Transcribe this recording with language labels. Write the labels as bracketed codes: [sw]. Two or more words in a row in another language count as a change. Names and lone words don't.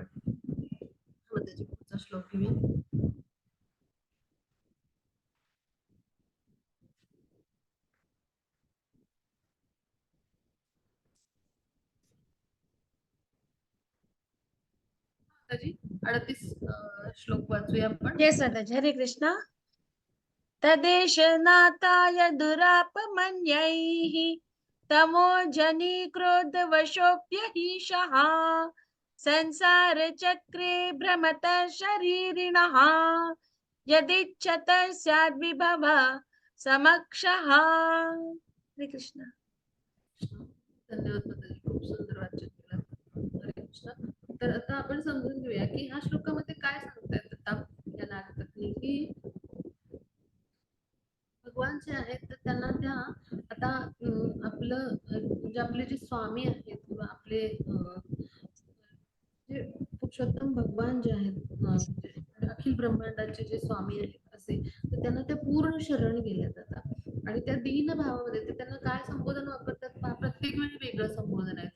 [mr] मग त्याची पुढचा श्लोक घेऊया. माताजी 38 श्लोक वाचूया आपण. येस माताजी. हरे कृष्ण. [sa] तदेश नाताय दुरापमन्यैः तमोजनी क्रोधवशोऽप्यहीशः संसारचक्रे भ्रमतः शरीरिणः यदिच्छत स्याद्विभव समक्षः. [mr] हरे कृष्ण. धन्यवाद माताजी, खूप सुंदर वाचन केलं. हरे कृष्ण. तर आता आपण समजून घेऊया की ह्या श्लोकामध्ये काय सांगतायत आता या नागपत्नी की भगवान जे आहेत तर त्यांना त्या आता आपलं म्हणजे आपले जे स्वामी आहेत किंवा आपले जे पुरुषोत्तम भगवान जे आहेत म्हणजे अखिल ब्रह्मांडाचे जे स्वामी आहेत असे, तर त्यांना ते पूर्ण शरण गेले जातात आणि त्या दीन भावामध्ये ते त्यांना काय संबोधन वापरतात पहा, प्रत्येक वेळी वेगळं संबोधन आहे.